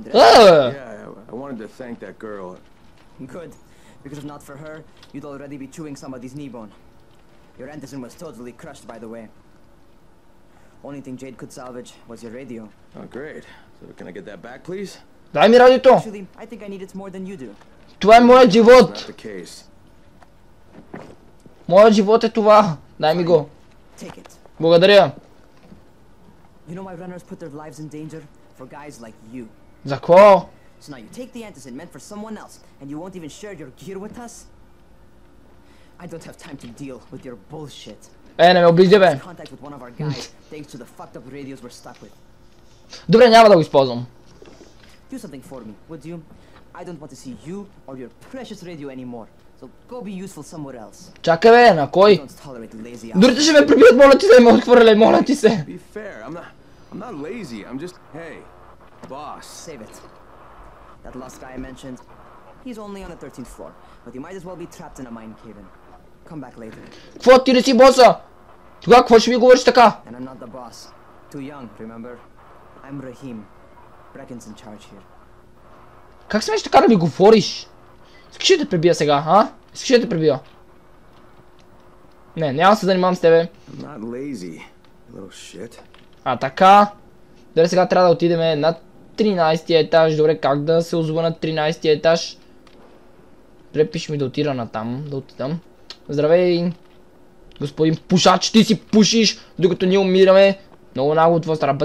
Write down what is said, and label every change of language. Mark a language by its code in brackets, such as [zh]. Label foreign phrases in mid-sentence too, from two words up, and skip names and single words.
[en] Yeah, I wanted to thank that girl. Good. Because if not for her, you'd already be chewing somebody's knee bone. Your Anderson was totally crushed, by the way. Only thing Jade could salvage was your radio. Oh, great. So can I get that back, please? [bg] Дай ми радиото! [en] Actually, I think I need it more than you do. [bg] Това е моят [en] Not [bg] живот! [en] the case. [bg] Моят живот е това! Дай ми го! [en] Take it. [bg] Благодаря! [en] You know why runners put their lives in danger? For guys like you. [bg] За какво? [en] So now you take the antizin meant for someone else, and you won't even share your gear with us? I don't have time to deal with your bullshit. [bg] Не ме оближи, бе! [en] Contact with one of our guys, thanks to the fucked up radios we're stuck with. [bg] Добре, няма да го използвам. [en] Do something for me, would you? I don't want to see you or your precious radio anymore. So go be useful somewhere else. [bg] Чакай, бе, на кой? [en] Don't tolerate lazy [bg] Дори ще ме прибият, моля ти се, ме отхвърляй, моля ти се! [en] Be fair. I'm not lazy. I'm just, hey, boss. Save it. That last guy I mentioned, he's only on the 13th floor, but he might as well be trapped in a mine cave-in. Come back later. [bg] Какво, ти не си боса? Тогава какво ще ми говориш така? [en] And I'm not the boss. Too young, remember? I'm Rahim. Brecken's in charge here. [bg] Как смееш така да ми говориш? Искаш ли да те пребия сега, а? Искаш ли да те пребия? Не, няма да се занимавам с тебе. I'm not lazy, you little shit. А така. Добре, сега трябва да отидем на 13-ти етаж. Добре, как да се озова на 13-ти етаж? Добре, пише ми да отида на там, да отидам. Здравей, господин пушач, ти си пушиш, докато ние умираме. Много нагло от твоя страна.